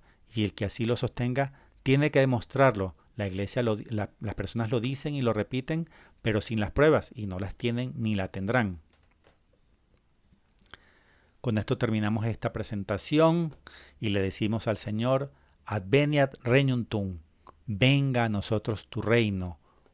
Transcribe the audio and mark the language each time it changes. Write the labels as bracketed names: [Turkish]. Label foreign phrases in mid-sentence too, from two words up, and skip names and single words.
[Spanish] Y el que así lo sostenga tiene que demostrarlo. La Iglesia, las personas lo dicen y lo repiten, pero sin las pruebas, y no las tienen ni la tendrán. Con esto terminamos esta presentación y le decimos al Señor, [Latin] Adveniat regnum tuum, [Spanish] venga a nosotros tu reino,